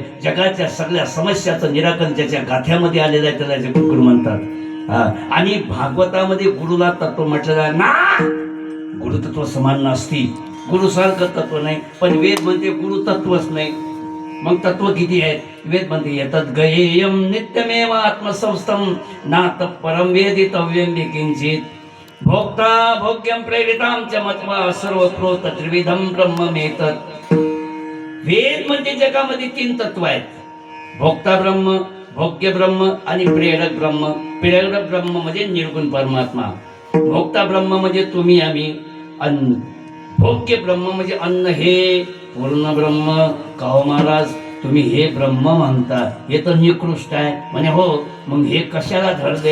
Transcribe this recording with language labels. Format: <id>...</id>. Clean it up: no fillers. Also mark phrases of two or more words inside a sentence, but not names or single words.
<mr>जगाच्या सगळ्या समस्याचं निराकरण ज्याच्या गाथ्यामध्ये आलेलं आहे त्याला जगद्गुरु म्हणतात. आणि भागवतामध्ये गुरुला तत्व म्हटलेलं आहे ना.</mr> <sa>गुरुतत्व समान नसती.</sa> <mr>गुरुसारखं तत्व नाही. पण वेद म्हणते गुरु तत्वच नाही. मग तत्व किती आहेत? वेद म्हणते</mr> <sa>येतद गयेयम नित्यमेव आत्मसंस्थम नात परम वेदितव्यम किंचित भोक्ता भोग्यम प्रेरिताम च मत्वा सर्वप्रोत त्रिविधम ब्रह्ममेतत्.</sa> <mr>वेद म्हणजे जगामध्ये 3 तत्व आहेत. भोक्ता ब्रह्म, भोग्य ब्रह्म आणि प्रेरक ब्रह्म. प्रेरक ब्रह्म म्हणजे निर्गुण परमात्मा. भोक्ता ब्रह्म म्हणजे तुम्ही आम्ही. भोग्य ब्रह्म म्हणजे अन्न हे पूर्ण ब्रह्म. काहो महाराज तुम्ही हे ब्रह्म म्हणता हे तर निकृष्ट आहे म्हणे. हो मग हे कशाला धरले?</mr>